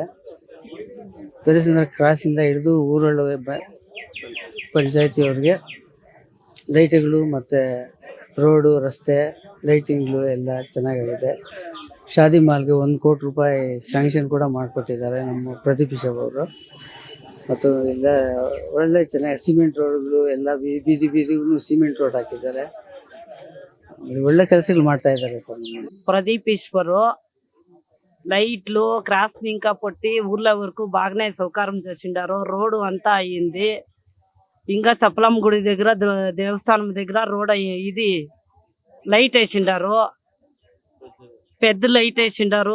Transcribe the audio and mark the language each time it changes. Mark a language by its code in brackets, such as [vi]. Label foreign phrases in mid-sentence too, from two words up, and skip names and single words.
[kn] ಪೆರೇಸಂದ್ರ ಕ್ರಾಸಿಂದ ಹಿಡಿದು ಊರೊಳ ಪಂಚಾಯತಿಯವ್ರಿಗೆ ಲೈಟ್ಗಳು ಮತ್ತು ರೋಡು, ರಸ್ತೆ ಲೈಟಿಂಗ್ಗಳು ಎಲ್ಲ ಚೆನ್ನಾಗಿದೆ. ಶಾದಿ ಮಾಲ್ಗೆ 1 ಕೋಟಿ ರೂಪಾಯಿ ಸ್ಯಾಂಕ್ಷನ್ ಕೂಡ ಮಾಡಿಕೊಟ್ಟಿದ್ದಾರೆ ನಮ್ಮ ಪ್ರದೀಪ್ ಈಶ್ವರ್ ಅವರು. ಮತ್ತು ಎಲ್ಲ ಒಳ್ಳೆ ಚೆನ್ನಾಗಿ ಸಿಮೆಂಟ್ ರೋಡ್ಗಳು ಎಲ್ಲ ಬೀದಿಗೂ [en] cement road [kn] ಹಾಕಿದ್ದಾರೆ. ಒಳ್ಳೆ ಕೆಲಸಗಳು ಮಾಡ್ತಾ ఇದ್ದಾರೆ సార్. [te] ప్రదీప్ ఈశ్వరు లైట్లు క్రాసింగ్ పొట్టి ఊర్ల వరకు బాగానే సౌకర్యం చేసిండారు. రోడ్డు అంతా అయ్యింది. ఇంకా సప్లం గుడి దగ్గర దేవస్థానం దగ్గర రోడ్ ఇది లైట్ వేసిండారు, పెద్ద లైట్ వేసిండారు.